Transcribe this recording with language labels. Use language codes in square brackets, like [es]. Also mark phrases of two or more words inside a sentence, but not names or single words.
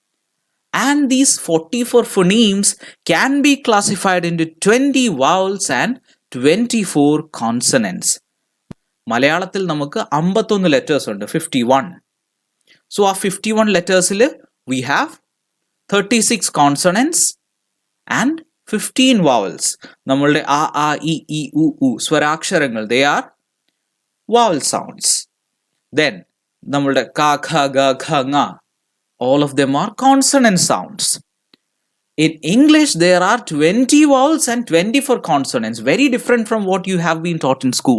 [en] And these 44 phonemes can be classified into 20 vowels and 24 consonants. [ml] മലയാളത്തിൽ നമുക്ക് 51 letters ഉണ്ട്, 51. [en] So our 51 letters we have 36 consonants and 15 vowels. [ml] നമ്മുടെ അ എ ഉ സ്വരാക്ഷരങ്ങൾ, [en] they are vowel sounds. Then [ml] നമ്മുടെ ക ഖ ഗ ഖ ങ, [en] all of them are consonant sounds. In English, there are 20 vowels and 24 consonants, very different from what you have been taught in school.